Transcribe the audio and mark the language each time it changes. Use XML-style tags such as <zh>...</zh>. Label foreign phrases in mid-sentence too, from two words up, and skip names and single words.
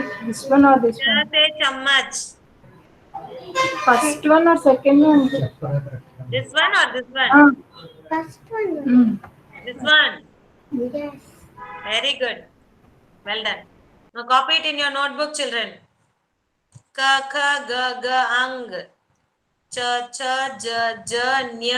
<en>This one or this</en> <hi>Cha</hi> <en>one? say chammach. First one or second one? This one or this one? Ah. First one. This one. Yes. Very good. Well done. Now copy it in your notebook, children.</en> <hi>Ka, kha, ga, ga, ang. Cha, cha, ja, ja, nya.</hi>